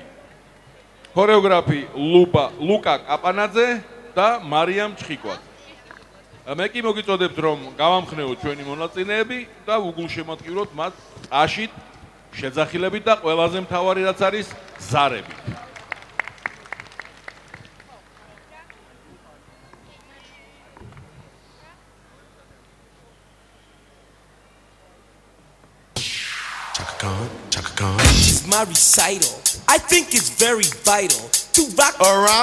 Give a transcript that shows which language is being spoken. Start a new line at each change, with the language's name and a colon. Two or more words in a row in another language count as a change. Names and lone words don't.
Georgian: ქორეოგრაფი ლუკა კაპანაძე და მარიამ ჩხიკვა. მე კი მოგიწოდებთ რომ გავამხნევოთ ჩვენი მონაწილეები და უგულშემატკივროთ მათ აშით, შეძახილებით და ყველაზე მთავარი რაც არის ზარებით.
English: Chaka Khan. This is my recital. I think it's very vital to rock around.